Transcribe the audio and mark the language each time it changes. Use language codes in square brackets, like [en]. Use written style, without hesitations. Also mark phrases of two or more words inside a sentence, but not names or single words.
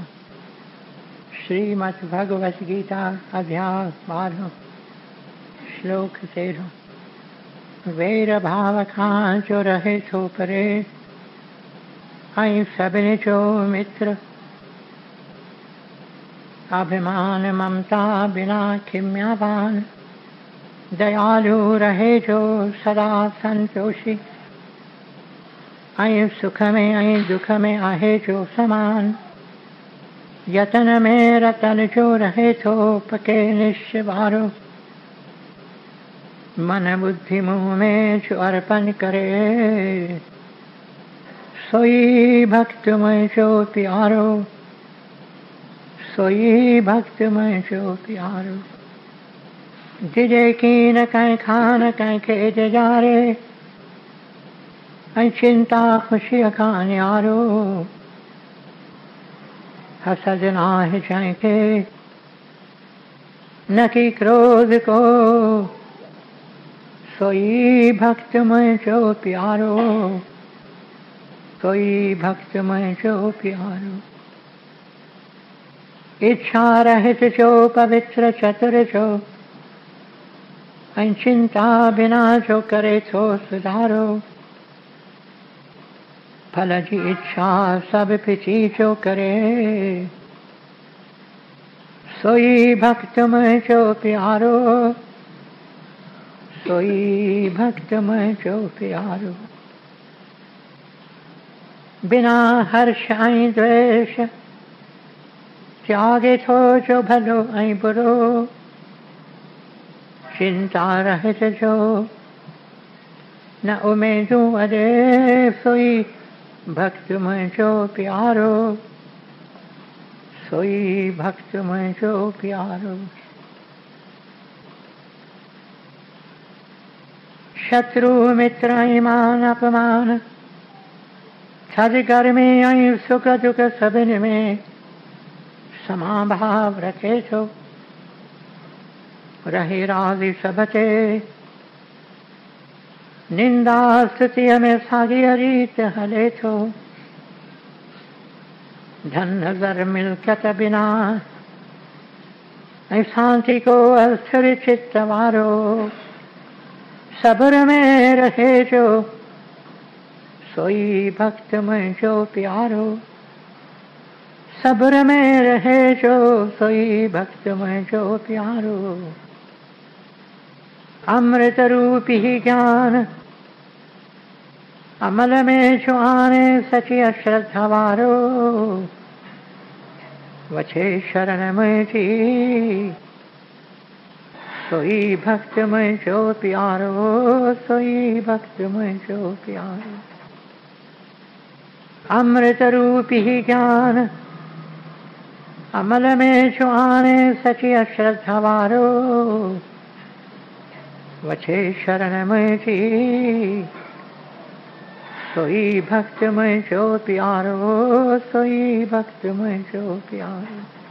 [hi] श्रीमद् भगवत गीता अध्याय 12 श्लोक 13। [sd] वैर भाव खां जो रहे थो परे ऐं सभिनी जो मित्र। अभिमान ममता बिना खिम्यावान दयालु रहे जो सदा संतोषी। ऐं सुख में ऐं दुख में आहे जो समान। यतन में रतन जो रहे थो पके निश्चवारो। मन बुद्धि मुँह में जो अर्पण करे सोई भक्त में जो प्यारो। सोई भक्त में जो प्यारो। जिजे की न कहीं खान कहीं खेत जारे ऐं चिंता खुशी खां न्यारो। हसद नाहे जंहिंखे न की क्रोध को सोई भक्त मुंहिंजो प्यारो। सोई भक्त मुंहिंजो प्यारो। इच्छा रहित जो पवित्र चतुर जो ऐं चिंता बिना जो करे थो सुधारो, फल जी इच्छा सब पिछी जो करे, सोई भक्त मुझो प्यारो, सोई भक्त मुझो प्यारो। बिना हर्ष ऐं द्वेष त्यागे थो जो भलो ऐं बुरो, चिंता रहित जो न उमेदूं अॾे, सोई भक्त मुझो प्यारो, सोई भक्त मुझो प्यारो। शत्रु मित्र ऐं मान अपमान, थधि गर्मी ऐं सुख दुख सभिनी में समाभाव रखे थो, रहे राज़ी सभ ते, निंदा स्तुतिअ में साॻीअ रीत हले थो, धन ज़र मिल्कियत बिना ऐं शांति को अस्थिर चित्त वारो, सब्र में रहे जो सोई भक्त मुझो प्यारो, सब्र में रहे जो सोई भक्त मुझो प्यारो। अमृत रूपी ज्ञान अमल में जो आने, सची श्रद्धा वारो, वछे शरण मुझी सोई भक्त मुझो प्यारो, सोई भक्त मुझो प्यारो। अमृत रूपी ज्ञान अमल में जो आने, सची श्रद्धा वारो, वछे शरण मुझी सोई भक्त मुझो प्यारो, सोई भक्त मुझो प्यारो।